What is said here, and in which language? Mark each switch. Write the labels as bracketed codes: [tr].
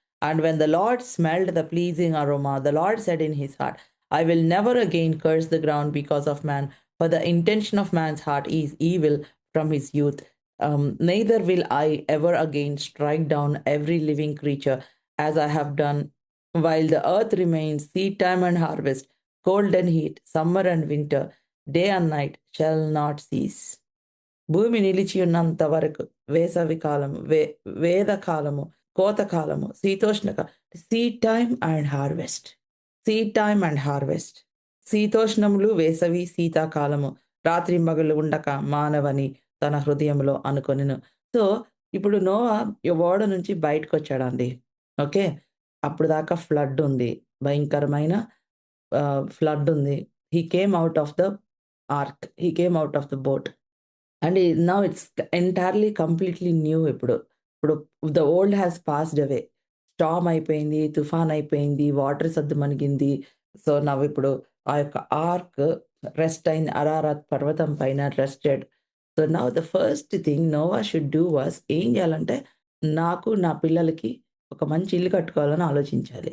[en] And when the Lord smelled the pleasing aroma, the Lord said in his heart, I will never again curse the ground because of man, for the intention of man's heart is evil from his youth. Neither will I ever again strike down every living creature as I have done while the earth remains, seed time and harvest, cold and heat, summer and winter, day and night shall not cease. [te] భూమి నిలిచి ఉన్నంత వరకు వేసవి కాలము, వేద కాలము, కోత కాలము, [en] Seed time and harvest. Seed time and harvest. [te] శీతోష్ణములు, వేసవి, శీతాకాలము, రాత్రి మగలు ఉండక మానవని తన హృదయంలో అనుకొనెను. సో ఇప్పుడు నోవా ఓడ నుంచి బయటకొచ్చాడండి. ఓకే. అప్పుడు దాకా ఫ్లడ్ ఉంది. భయంకరమైన ఫ్లడ్ ఉంది. [en] He came out of the ark. He came out of the boat. And now it's entirely completely new [te] ఇప్పుడు. ఇప్పుడు [en] the old has passed away. [te] Storm అయిపోయింది, తుఫాన్ అయిపోయింది, వాటర్ సద్దుమణిగింది. సో నవ్ ఇప్పుడు ఆ యొక్క ఆర్క్ రెస్ట్ అయింది. అరారత్ పర్వతం పైన rested. [en] so now the first thing Noah should do was, [te] ఏం చేయాలంటే నాకు, నా పిల్లలకి ఒక మంచి ఇల్లు కట్టుకోవాలని ఆలోచించాలి.